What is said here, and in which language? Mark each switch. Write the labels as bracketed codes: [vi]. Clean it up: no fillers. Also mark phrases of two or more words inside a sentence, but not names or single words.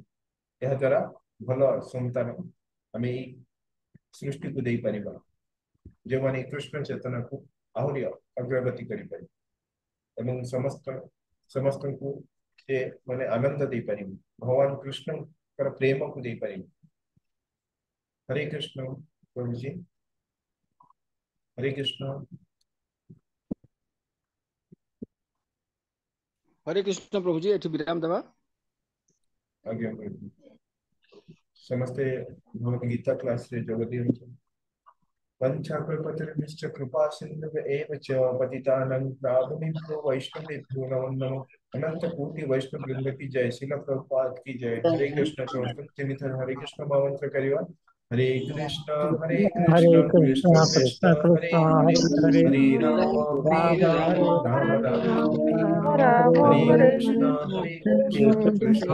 [or] ଏହା ଦ୍ୱାରା ଭଲ ସନ୍ତାନ ଆମେ ଏଇ ସୃଷ୍ଟିକୁ ଦେଇପାରିବା, ଯେଉଁମାନେ କୃଷ୍ଣ ଚେତନାକୁ ଆହୁରି ଅଗ୍ରଗତି କରିପାରିବେ ଏବଂ ସମସ୍ତଙ୍କୁ ସେ ମାନେ ଆନନ୍ଦ ଦେଇପାରିବେ, ଭଗବାନ କୃଷ୍ଣଙ୍କର ପ୍ରେମକୁ ଦେଇପାରିବେ। ହରେ କୃଷ୍ଣ ପ୍ରଭୁ ଜୀ, ହରେ କୃଷ୍ଣ। ହରେ କୃଷ୍ଣ ପ୍ରଭୁ ଜୀ, ଏଠି ବିରାମ ଦେବା। ଆଜ୍ଞା ପ୍ରଭୁ। ସମସ୍ତେ ଭଗବଦ ଗୀତା କ୍ଲାସ ରେ ଯୋଗ ଦିଅନ୍ତୁ। [sa] पंचाकल्पतरुश्च कृपा सिन्धुव एव च पतितानां पावनेभ्यो वैष्णवेभ्यो नमो नमः। [hi] अनंत कोटि वैष्णव वृंद की जय, श्रील प्रभुपाद की जय। [or] ହରେ କୃଷ୍ଣ ହରେ କୃଷ୍ଣ ମନ୍ତ୍ର କରିବା। [sa] हरे कृष्ण हरे कृष्ण कृष्ण कृष्ण कृष्ण कृष्ण हरे कृष्ण हरे, हरे हरे हरे राम राम राम राम हरे हरे। राम हरे हरे कृष्ण कृष्ण